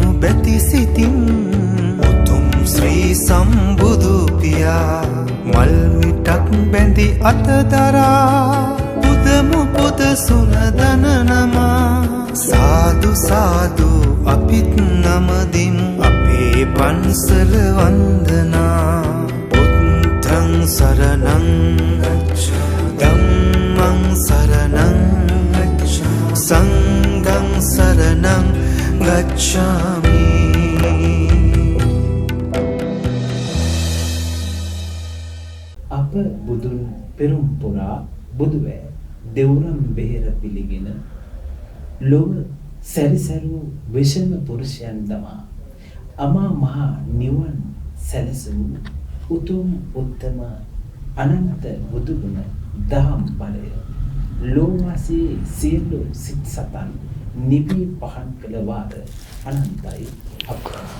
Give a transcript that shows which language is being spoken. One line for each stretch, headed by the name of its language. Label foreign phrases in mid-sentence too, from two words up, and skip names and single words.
Sinhala: බැති සිතින් උතුම් ශ්‍රී සම්බුදු පියා මල් මිටක් බැඳි අතදරා පුදමු පුද සුනදන නමා සාදු සාදු අපිත් නමදිමු අපේ පන්සල වන්දනා
Pali: බුද්ධං සරණං ධම්මං සරණං සංඝං සරණං ගච්ඡාමි.
Sinhala: අප බුදුන් පෙරම් පුරා බුදුවැ දෙවුරම් බෙහෙර පිළිගෙන ලොව සැරිසරු විෂම පුරුෂයන් දමා අමා මහ නිවන් සැලසූ උතුම් උත්තම අනන්ත බුදුගුණ දහම් බලය ලෝවාසී සියලු සිත් සතන් නිවි පහන් කළ වාර අනන්තයි අප්‍රමාණ.